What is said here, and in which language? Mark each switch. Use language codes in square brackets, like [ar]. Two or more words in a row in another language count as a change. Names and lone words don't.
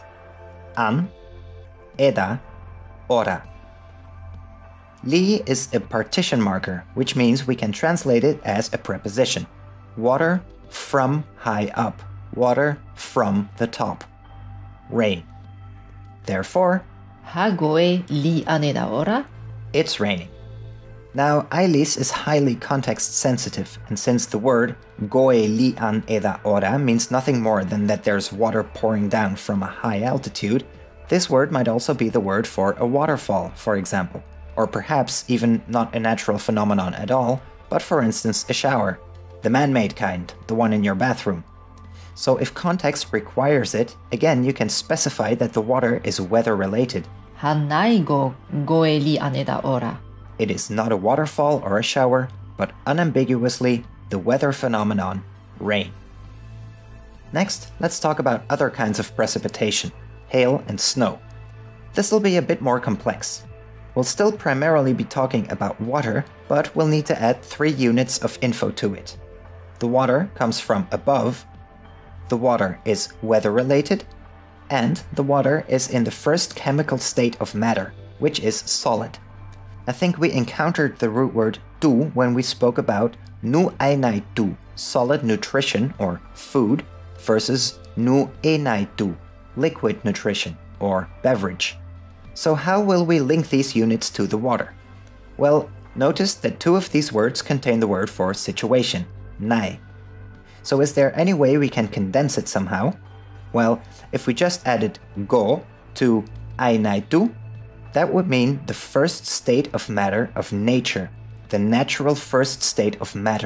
[art] An, eda, ora. [en] Li is a partition marker, which means we can translate it as a preposition. Water from high up. Water from the top. Rain. Therefore, [art] Ha goe li aneda ora? [en] It's raining. Now, Eilis is highly context sensitive, and since the word [art] goe li an eda ora [en] means nothing more than that there's water pouring down from a high altitude, this word might also be the word for a waterfall, for example, or perhaps even not a natural phenomenon at all, but for instance a shower, the man-made kind, the one in your bathroom. So if context requires it, again you can specify that the water is weather-related. [art] Ha naigo goe li aneda ora? [en] It is not a waterfall or a shower, but unambiguously the weather phenomenon, rain. Next, let's talk about other kinds of precipitation, hail and snow. This will be a bit more complex. We'll still primarily be talking about water, but we'll need to add 3 units of info to it. The water comes from above, the water is weather-related, and the water is in the first chemical state of matter, which is solid. I think we encountered the root word tu when we spoke about [art] nu ainai tu, [en] solid nutrition or food, versus [art] nu enai tu, [en] liquid nutrition or beverage. So how will we link these units to the water? Well, notice that 2 of these words contain the word for situation, nai. So is there any way we can condense it somehow? Well, if we just added go to [art] ainai tu, [en] That would mean the first state of matter of nature, the natural first state of matter.